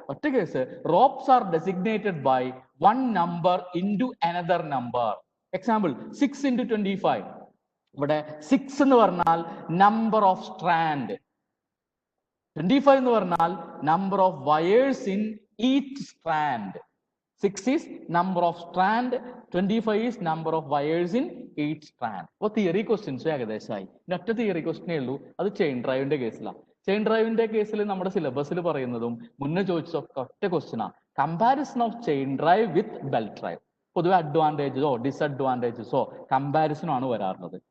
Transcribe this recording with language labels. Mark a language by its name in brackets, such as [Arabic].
[English] ഒറ്റ case, ropes are designated by 1 number into another number. [Malayalam] Example 6 into 25. ഇവിടെ 6 എന്ന് പറഞ്ഞാൽ [English] Number of strand, 25 എന്ന് പറഞ്ഞാൽ number of wires in each strand. 6 is number of strand, 25 is number of wires in each strand. [Malayalam] അപ്പോൾ theory questions ഏകദേശമായി. ഒറ്റ theory ക്വസ്റ്റ്യനേ ഉള്ളൂ, അത് chain ഡ്രൈവിന്റെ കേസിലാണ്. ചെയിൻ ഡ്രൈവിന്റെ കേസിൽ നമ്മുടെ സിലബസിൽ പറയുന്നതും മുന്നേ ചോദിച്ച ഒറ്റ ക്വസ്റ്റ്യനാണ്, [English] Comparison of chain drive with belt drive. [Malayalam] പൊതുവെ അഡ്വാൻറ്റേജസോ ഡിസഡ്വാൻറ്റേജസോ കമ്പാരിസണോ ആണ് വരാറുള്ളത്.